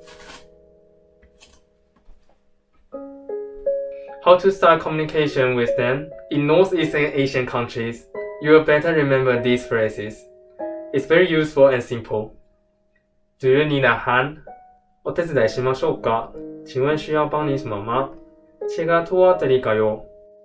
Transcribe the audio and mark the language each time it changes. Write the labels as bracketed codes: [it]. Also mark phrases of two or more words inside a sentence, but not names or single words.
[en] How to start communication with them? In Northeast Asian countries, you will better remember these phrases. It's very useful and simple. Do you need a hand? [ja] お手伝いしましょうか？ [zh] 请问需要帮你什么吗？ [ko] 切가토와드릴까요？